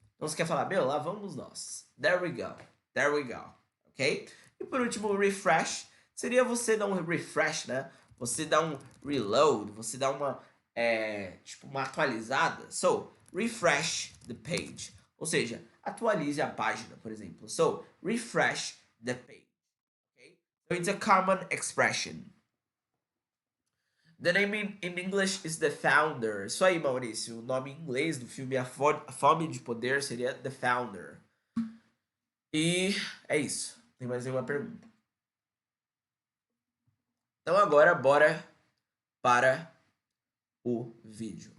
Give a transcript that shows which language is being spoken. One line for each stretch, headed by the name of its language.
Portuguese: Então você quer falar, meu, lá vamos nós.
English: There we go.
Portuguese: Ok? E por último, refresh. Seria você dar um refresh, né? Você dá um reload, você dá uma, tipo, uma atualizada.
English: So, refresh the page.
Portuguese: Ou seja, atualize a página, por exemplo.
English: So, refresh the page. Okay? So, it's a common expression. The name in English is The Founder.
Portuguese: Isso aí, Maurício. O nome em inglês do filme A Fome de Poder seria The Founder. E é isso. Tem mais nenhuma pergunta? Então agora bora para o vídeo.